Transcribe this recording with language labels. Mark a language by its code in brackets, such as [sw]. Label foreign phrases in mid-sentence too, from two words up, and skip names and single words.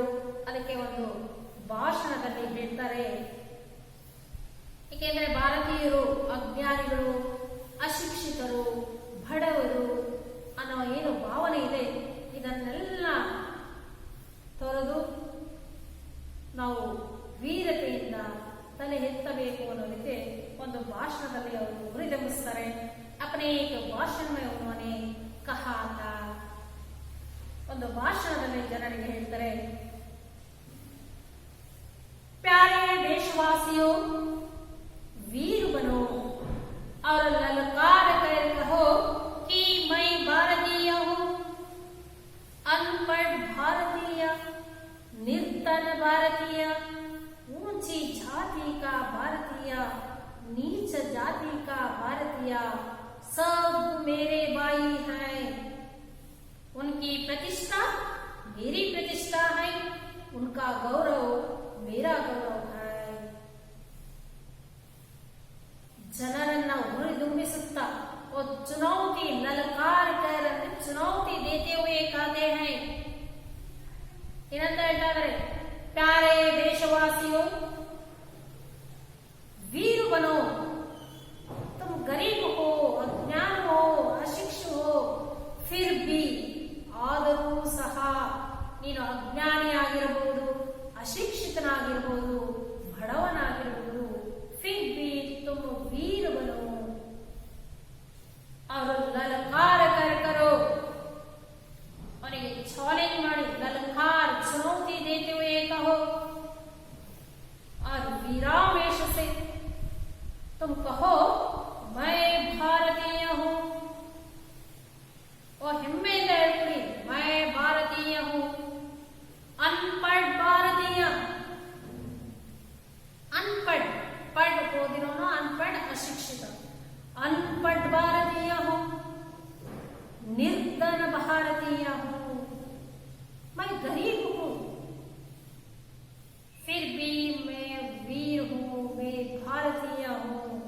[kn] ಅದಕ್ಕೆ ಒಂದು ಭಾಷಣದಲ್ಲಿ ಹೇಳ್ತಾರೆ, ಏಕೆಂದರೆ ಭಾರತೀಯರು ಅಜ್ಞಾನಿಗಳು, ಅಶಿಕ್ಷಿತರು, ಬಡವರು ಅನ್ನೋ ಏನು ಭಾವನೆ ಇದೆ ಇದನ್ನೆಲ್ಲ ತೊರೆದು ನಾವು ವೀರತೆಯಿಂದ ತಲೆ ಎತ್ತಬೇಕು ಅನ್ನೋದಕ್ಕೆ ಒಂದು ಭಾಷಣದಲ್ಲಿ ಅವರು ಹುರಿದುಂಬಿಸ್ತಾರೆ। [hi] अपने एक भाषण में उन्होंने कहा था, [kn] ಒಂದು ಭಾಷಣದಲ್ಲಿ ಜನರಿಗೆ ಹೇಳ್ತಾರೆ, [hi] प्यारे देशवासियों, वीर बनो और ललकार कर कहो कि मैं भारतीय हूँ। अनपढ़ भारतीय, निर्धन भारतीय, ऊंची जाति का भारतीय, नीच जाति का भारतीय, सब मेरे भाई हैं। उनकी प्रतिष्ठा मेरी प्रतिष्ठा है, उनका गौरव मेरा गौरव है. [kn] ಜನರನ್ನ ಹುರಿದುಂಬಿಸುತ್ತಾ [hi] और चुनौती ललकार कर चुनौती देते हुए कहते हैं, [kn] ಏನಂತ ಹೇಳ್ತಾರೆ, [hi] प्यारे देशवासियों, वीर बनो. तुम गरीब हो, अज्ञान हो, अशिक्षित हो, फिर भी [kn] ಆದರೂ ಸಹ ನೀನು ಅಜ್ಞಾನಿಯಾಗಿರಬಹುದು, ಅಶಿಕ್ಷಿತನಾಗಿರಬಹುದು, ಬಡವನಾಗಿರಬಹುದು, [hi] फिर भी तुम वीर बनो और ललकार कर करो. [kn] ಅವನಿಗೆ ಚಾಲೆಂಜ್ ಮಾಡಿ [hi] ललकार चुनौती देते हुए कहो और वीरावेश से तुम कहो, मैं भारतीय हूँ. [kn] और ಹೆಮ್ಮೆಯಿಂದ ಹೇಳ್ಕೊಳ್ಳಿ, [hi] मैं भारतीय हूँ. अनपढ़ भारतीय, अनपढ़ पढ़ ಓದಿರೋನು, अनपढ़ अशिक्षित. अनपढ़ भारतीय हूँ, निर्धन भारतीय हूँ, मैं गरीब हूँ, फिर भी मैं वीर हूँ, मैं भारतीय हूँ.